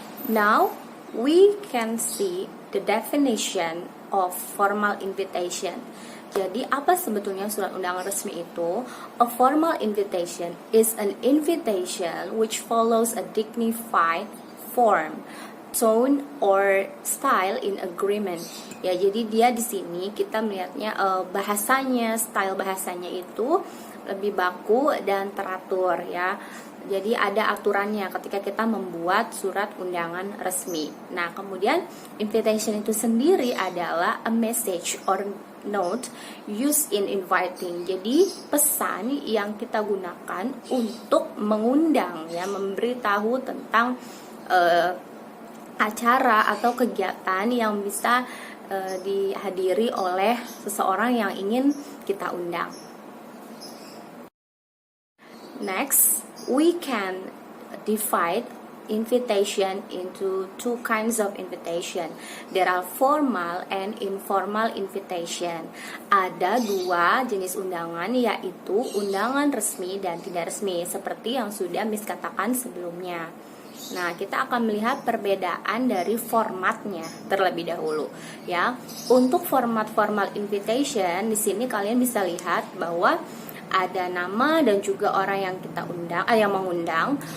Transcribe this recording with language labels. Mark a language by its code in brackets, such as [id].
[en] Now we can see the definition of formal invitation. [id] Jadi apa sebetulnya surat undangan resmi itu? [en] A formal invitation is an invitation which follows a dignified form, tone or style in agreement. [id] Ya, jadi dia di sini kita melihatnya bahasanya, style bahasanya itu lebih baku dan teratur ya. Jadi ada aturannya ketika kita membuat surat undangan resmi. Nah, kemudian invitation itu sendiri adalah [en] a message or note used in inviting. [id] Jadi pesan yang kita gunakan untuk mengundang ya, memberitahu tentang acara atau kegiatan yang bisa dihadiri oleh seseorang yang ingin kita undang. [en] Next, we can divide invitation into two kinds of invitation. There are formal and informal invitation. [id] Ada dua jenis undangan, yaitu undangan resmi dan tidak resmi, seperti yang sudah Miss katakan sebelumnya. Nah, kita akan melihat perbedaan dari formatnya terlebih dahulu, ya. Untuk format formal invitation, di sini kalian bisa lihat bahwa ada nama dan juga orang yang kita undang, yang mengundang.